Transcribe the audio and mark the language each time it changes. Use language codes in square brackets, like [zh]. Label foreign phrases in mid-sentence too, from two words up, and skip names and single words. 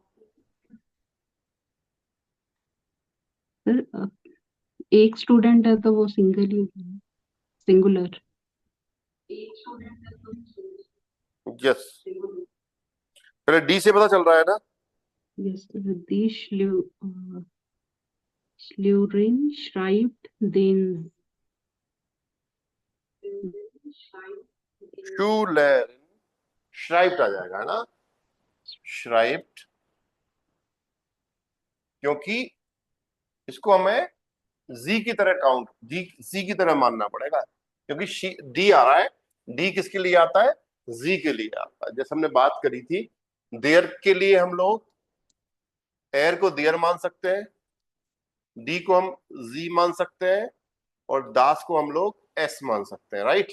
[hi] सर एक स्टूडेंट है तो वो सिंगल ही सिंगुलर। यस, पहले डी से पता चल रहा है ना। [en] yes sir. [de] die Schlurin schreibt den Schülerin, schreibt [hi] आ जाएगा, है ना? श्राइप्ट, क्योंकि इसको हमें जी की तरह काउंट, जी की तरह मानना पड़ेगा, क्योंकि डी आ रहा है। डी किसके लिए आता है? जी के लिए आता है। जैसे हमने बात करी थी, देयर के लिए हम लोग एयर को देयर मान सकते हैं, डी को हम जी मान सकते हैं, और दास को हम लोग एस मान सकते हैं, राइट?